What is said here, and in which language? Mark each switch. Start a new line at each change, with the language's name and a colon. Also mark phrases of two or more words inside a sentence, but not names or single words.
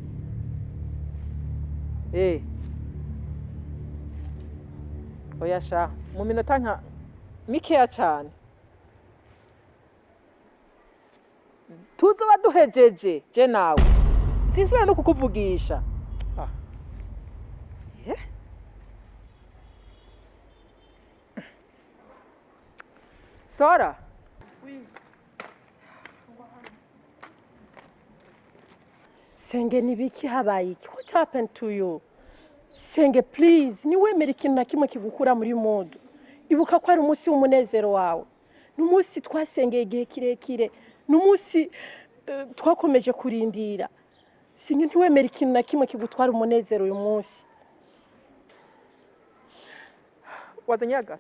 Rundi: oya sha mu minota nka mikeya cane tuzoba duhejeje je nawe sinsubira no kukuvugisha Sora Senge nibiki habaye iki?
English: What happened to you? Senge please,
Rundi: niwemere ikintu na kimwe kigukura muri mood. Ibuka ko ari umunsi w'umunezero wawe. N'umunsi twasengeye igihe kirekire. N'umunsi twakomeje kurindira. Senge ntiwemere ikintu na kimwe kigutwara umunezero uyu munsi. Wazanye agato?